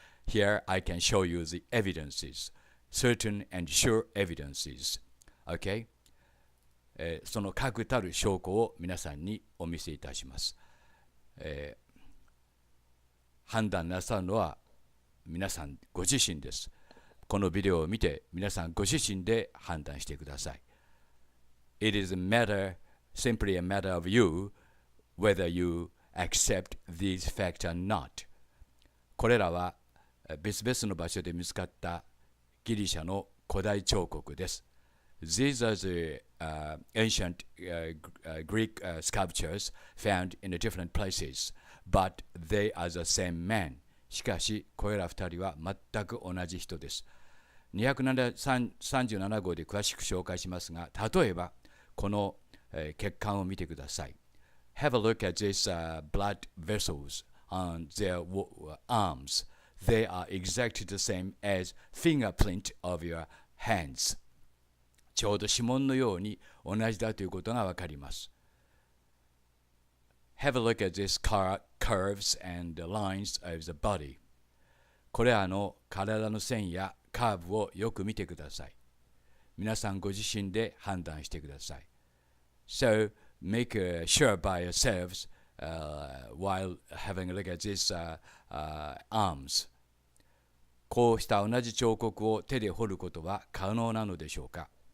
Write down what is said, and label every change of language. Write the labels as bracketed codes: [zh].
[en] Here I can show you the evidences, certain and sure evidences. Okay? [ja] その確たる証拠を皆さんにお見せいたします。判断なさるのは皆さんご自身です。このビデオを見て皆さんご自身で判断してください。 [en] It is simply a matter of you whether you accept these facts or not. [ja] これらは別々の場所で見つかったギリシャの古代彫刻です。 [en] These are the ancient Greek sculptures found in different places, but they are the same man. [ja] しかし、これら二人は全く同じ人です。237号で詳しく紹介しますが、例えば、この血管を見てください。 [en] Have a look at these blood vessels on their arms. They are exactly the same as fingerprint of your hands. [ja] ちょうど指紋のように同じだということがわかります。 [en] Have a look at these curves and lines of the body. [ja] これらの体の線やカーブをよく見てください。皆さんご自身で判断してください。 [en] So make sure by yourselves while having a look at these arms. [ja] こうした同じ彫刻を手で彫ることは可能なのでしょうか？